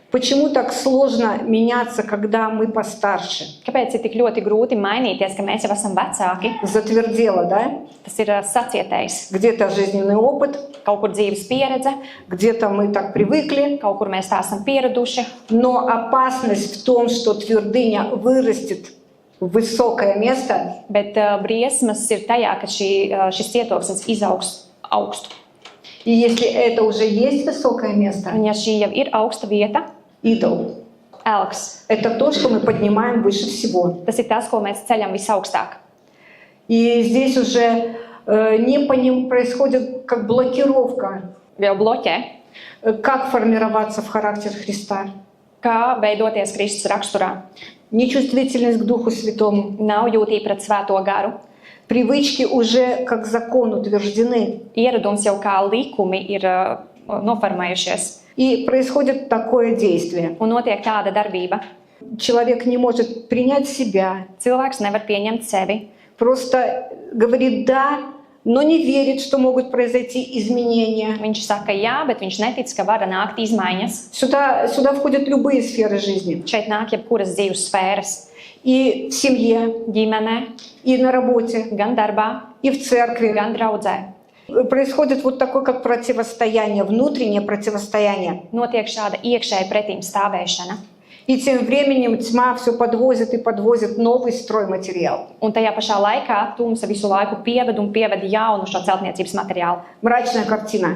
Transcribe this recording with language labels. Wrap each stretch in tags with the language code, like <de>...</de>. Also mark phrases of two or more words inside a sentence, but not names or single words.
<ru>Почему так сложно меняться, когда мы постарше?</ru> <lv>Kāpēc ir tik ļoti grūti mainīties, ka mēs jau esam vecāki?</lv> <ru>Затвердело, да?</ru> <lv>Tas ir sacietējis.</lv> <ru>Где-то жизненный опыт,</ru> <lv>Kaut kur dzīves pieredze,</lv> <ru>где-то мы так привыкли.</ru> <lv>kaut kur mēs tā esam pieraduši.</lv> <ru>Но опасность в том, что твердыня вырастет в высокое место,</ru> <lv>Bet briesmas ir tajā, ka šis cietoksnis izaugs augstu.</lv> <ru>и если это уже есть высокое место,</ru> <lv>Un ja šī jau ir augsta vieta,</lv> <ru>идол,</ru> <lv>elks,</lv> <ru>это то, что мы поднимаем выше всего.</ru> <lv>tas ir tas, ko mēs ceļam visaugstāk.</lv> <ru>И здесь уже не по ним происходит как блокировка,</ru> <lv>Jau bloķē,</lv> <ru>как формироваться в характер Христа.</ru> <lv>kā veidoties Kristus raksturā.</lv> <ru>Нечувствительность к Духу Святому.</ru> <lv>Nav jūtība pret svēto garu.</lv> <ru>Привычки уже как закон утверждены.</ru> <lv>Ieradums jau kā likumi ir noformējušies.</lv> <ru>И происходит такое действие.</ru> <lv>Un notiek tāda darbība.</lv> <ru>Человек не может принять себя,</ru> <lv>Cilvēks nevar pieņemt sevi.</lv> <ru>просто говорит «да», но не верит, что могут произойти изменения.</ru> <lv>Viņš saka jā, bet viņš netic, ka var nākt izmaiņas.</lv> <ru>Сюда входят любые сферы жизни.</ru> <lv>Šeit nāk jebkuras dzīves sfēras.</lv> <ru>И в семье,</ru> <lv>Ģimenē,</lv> <ru>и на работе,</ru> <lv>gan darbā,</lv> <ru>и в церкви.</ru> <lv>gan draudzē.</lv> <ru>Происходит вот такое, как противостояние, внутреннее противостояние.</ru> <lv>Notiek šāda iekšēja pretīm stāvēšana.</lv> <ru>И тем временем тьма все подвозит и подвозит новый стройматериал.</ru> <lv>Un tajā pašā laikā tumsa visu laiku pieved un pieved jaunu šo celtniecības materiālu.</lv> <ru>Мрачная картина.</ru>